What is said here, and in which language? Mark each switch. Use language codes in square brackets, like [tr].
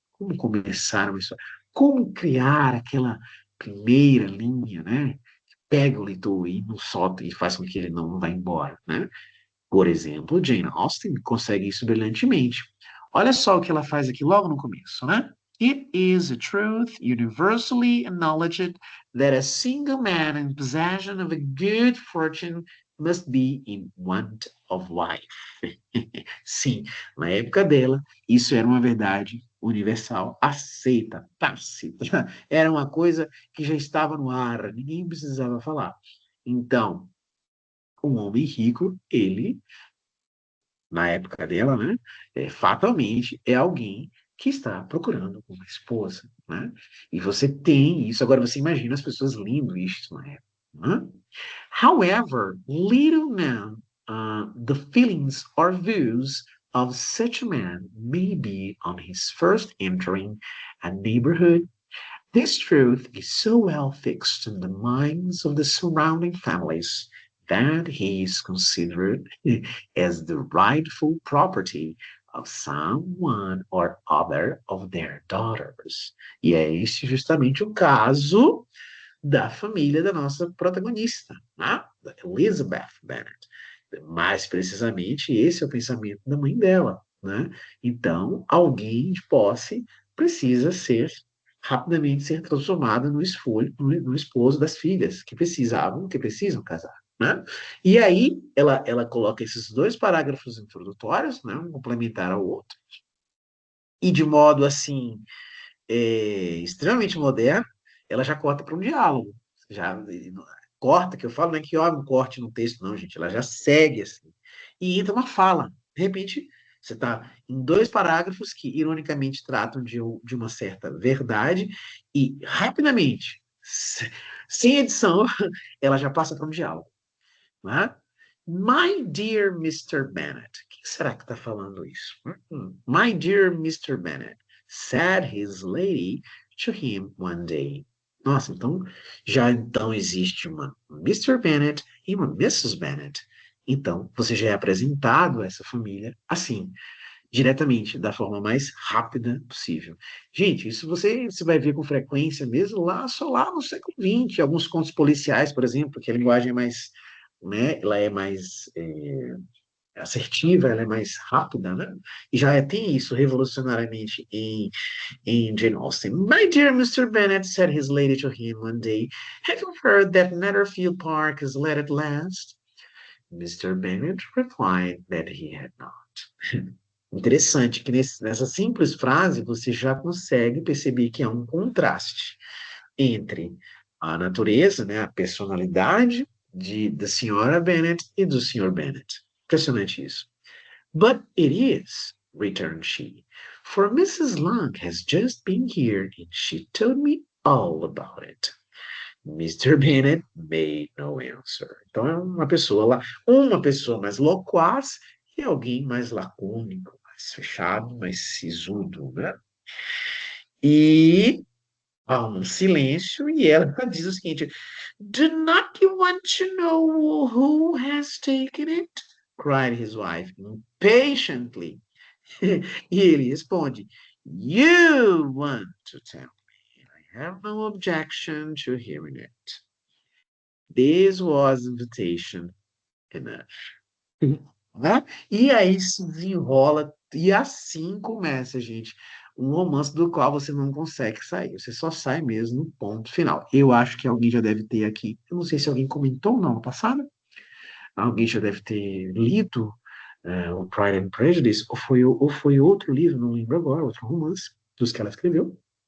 [pt] Como começar uma história, como criar aquela primeira linha, né? Pega o leitor e não solta e faz com que ele não vá embora, né? Por exemplo, Jane Austen consegue isso brilhantemente. Olha só o que ela faz aqui logo no começo, né? [en] It is a truth universally acknowledged that a single man in possession of a good fortune must be in want of wife. [pt] Sim, na época dela, isso era uma verdade universal, aceita, tácita. Era uma coisa que já estava no ar, ninguém precisava falar. Então, um homem rico, ele na época dela, né, fatalmente é alguém que está procurando uma esposa, né? E você tem isso. Agora você imagina as pessoas lendo isso na época, né? [en] However, little known the feelings or views of such a man may be on his first entering a neighborhood. This truth is so well fixed in the minds of the surrounding families that he is considered as the rightful property of someone or other of their daughters. [pt] E é este justamente o caso da família da nossa protagonista, né? Da Elizabeth Bennet. Mais precisamente, esse é o pensamento da mãe dela, né? Então, alguém de posse precisa ser rapidamente ser transformado no esposo das filhas que precisam casar, né? E aí ela coloca esses dois parágrafos introdutórios, né, um complementar ao outro, e de modo assim extremamente moderno, ela já corta para um diálogo, já corta, que eu falo, não é que há um corte no texto, não, gente, ela já segue assim. e entra uma fala. De repente, você está em 2 parágrafos que, ironicamente, tratam de uma certa verdade, e rapidamente, sem edição, ela já passa para um diálogo. Né? [en] My dear Mr. Bennet. [pt] O que será que está falando isso? [en] My dear Mr. Bennet, said his lady to him one day. [pt] Nossa, então já então existe uma Mr. Bennet e uma Mrs. Bennet. Então, você já é apresentado a essa família assim, diretamente, da forma mais rápida possível. Gente, isso você vai ver com frequência mesmo lá, só lá no século XX, alguns contos policiais, por exemplo, que a linguagem é mais, né, ela é mais assertiva, ela é mais rápida, né? E já tem isso revolucionariamente em Jane Austen. [en] My dear Mr. Bennet, said his lady to him one day, have you heard that Netherfield Park is let at last? Mr. Bennet replied that he had not. [pt] Interessante que nessa simples frase você já consegue perceber que há um contraste entre a natureza, né, a personalidade da senhora Bennet e do senhor Bennet. Impressionante isso. [en] But it is, returned she, for Mrs. Long has just been here and she told me all about it. Mr. Bennet made no answer. [pt] Então é uma pessoa mais loquaz e alguém mais lacônico, mais fechado, mais sisudo, né? E há um silêncio e ela diz o seguinte: [en] Do not you want to know who has taken it? Cried his wife impatiently. [pt] E ele responde: [en] You want to tell me. I have no objection to hearing it. This was invitation enough. [pt] Né? E aí se desenrola, e assim começa, gente, um romance do qual você não consegue sair, você só sai mesmo no ponto final. Eu acho que alguém já deve ter aqui, eu não sei se alguém comentou ou não no passado, alguém já deve ter lido o Pride and Prejudice, ou foi outro livro, não lembro agora, outro romance dos que ela escreveu.